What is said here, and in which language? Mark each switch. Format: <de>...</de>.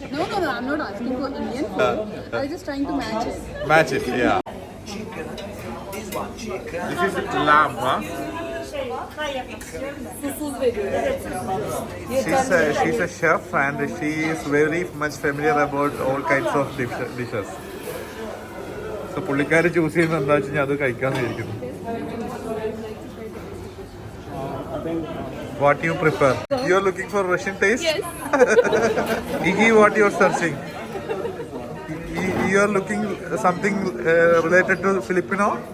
<en>No, I'm not asking for Indian food. I was just trying to match it. Match it, yeah. This one chicken. This is lamb, huh? She's a chef and she is very much familiar about all kinds of dishes.</en> <ml>So പുള്ളിക്കാര് choose ചെയ്യുന്നത് എന്താ വെച്ച് കഴിഞ്ഞാൽ അത് കഴിക്കാന്ന് വിചാരിക്കുന്നു.</ml> <en>What you prefer? You are looking for Russian taste? Yes. Iggy, what you are searching? You are looking something related to Filipino?</en>